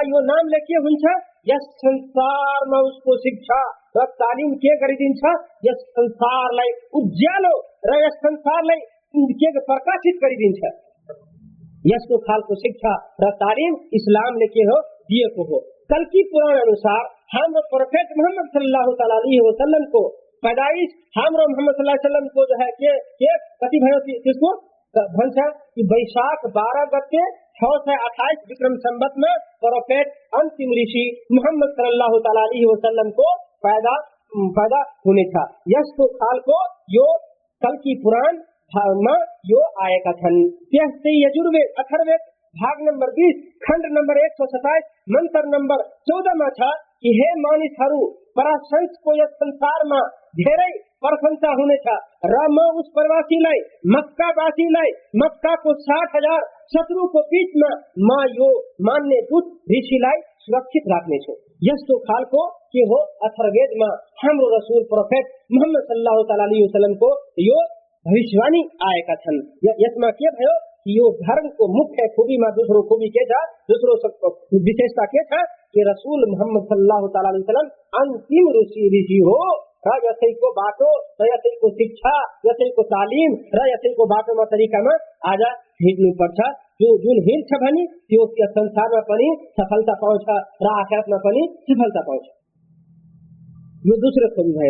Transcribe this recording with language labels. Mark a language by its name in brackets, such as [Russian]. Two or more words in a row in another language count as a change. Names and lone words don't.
[Nepali] यो नामले के हुन्छ यस संसारमा उसको शिक्षा र तालिम के गरिदिन्छ यस संसारलाई उज्यालो र यस संसारलाई के प्रकाशित गरिदिन्छ यसको खालको शिक्षा र तालिम इस्लामले के हो दिएको हो कल की पुराण अनुसार हाम्रो प्रोफेट मोहम्मद [Arabic] صلى الله عليه وسلم [Nepali] को पैदाइश हाम्रो मोहम्मद [Arabic] صلى الله عليه وسلم [Nepali] को [Hindi] जो है [Nepali] के कति भयो त्यसको भन्छ कि वैशाख 12 गते 628 विक्रम संवत में प्रोफेट अंतिम ऋषि मोहम्मद [Arabic] صلى الله عليه وسلم [Nepali] को पैदा पैदा हुने छ। यस्तो खालको यो कल्की पुराण मा यो आएका छन्। त्यस्तै यजुर्वेद अथर्ववेद भाग नम्बर 20 खण्ड नम्बर 127 मन्त्र नम्बर 14 मा छ कि हे मानिसहरू, पराशंसको यस संसारमा धेरै प्रशंसा हुनेछ र म उस प्रवासीलाई, मक्कावासीलाई, मक्काको 60,000 शत्रुको बीचमा म यो मान्ने दूत ऋषिलाई सुरक्षित राख्नेछु। यस्तो खालको के हो अथर्ववेदमा हाम्रो रसूल प्रोफेट मुहम्मद [Arabic] صلى الله عليه وسلم [Nepali] यो भविष्यवाणी आएका छन्। यसमा के भयो, यो धर्मको मुख्य खूबीमा दोस्रो खूबी के छ, दोस्रो विशेषता के छ कि रसूल मुहम्मद [Arabic] صلى الله عليه وسلم [Nepali] अन्तिम ऋषि हो र यसैको बाटो र यसैको शिक्षा, यसैको तालिम र यसैको बाटोमा तरिकामा आज हिँड्नु पर्छ। जुन हिँड्छ भने त्यो संसारमा पनि सफलता पाउँछ र आखिरतमा पनि सफलता पाउँछ। यो दोस्रो खूबी भयो।